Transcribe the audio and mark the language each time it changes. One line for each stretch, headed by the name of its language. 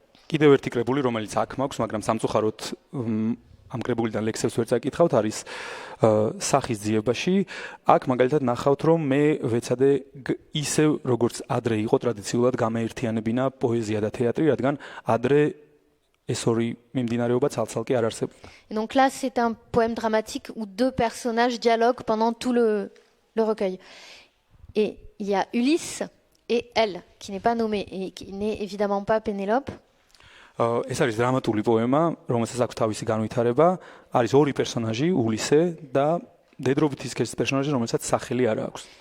Georgian: კიდევ ერთი კრებული, რომელიც აქ მაქვს, მაგრამ სამწუხაროდ ამ კრებულიდან ლექსებს ვერ წაკითხავთ, არის სახის ძიებაში. აქ მაგალითად ნახავთ, რომ მე ვეცადე ისევ როგორც ადრე იყო ტრადიციულად გამეერთიანებინა პოეზია და თეატრი, რადგან ადრე ეს ორი მიმდინარეობა ცალ-ცალკე არ არსებობდა.
French: Donc là c'est un poème dramatique où 2 personnages dialoguent pendant tout le recueil. Et il y a Ulysse et elle qui n'est pas nommée et qui n'est évidemment pas Pénélope.
Georgian: ეს არის დრამატული პოემა, რომელსაც აქვს თავისი განვითარება. არის 2 პერსონაჟი, ულისე და დედრობით ის კეშის პერსონაჟი, რომელსაც სახელი არ აქვს.